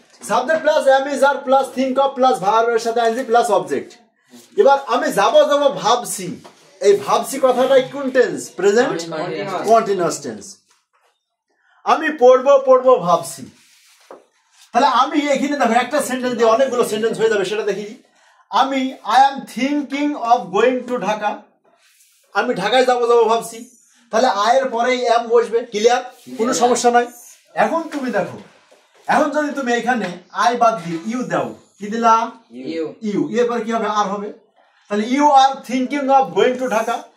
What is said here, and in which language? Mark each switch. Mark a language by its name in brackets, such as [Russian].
[English] Subject plus am is are plus think of plus verb [Bangla] এর সাথে [English] ing plus object. [Bangla] এবার আমি যাব ভাবছি, এই ভাবছি কথাটা কোন টেন্স? Present continuous tense. আমি পড়বো ভাবছি। তাহলে আমি এখানে দেখো একটা সেন্টেন্স দিয়ে অনেকগুলো সেন্টেন্স হয়ে যাবে, সেটা দেখি। [English] I am thinking of going to Dhaka. [Bangla] আমি ঢাকায় যাব ভাবছি, তাহলে আয়ের পরেই এম বসবে। ক্লিয়ার? কোনো সমস্যা নাই। এখন তুমি দেখো, এখন যদি তুমি এখানে আই বাদ দিয়ে ইউ দাও, কি দিলাম? [English] U. [Bangla] এরপর কি হবে? [English] R [Bangla] হবে। তাহলে [English] You are thinking of going to Dhaka.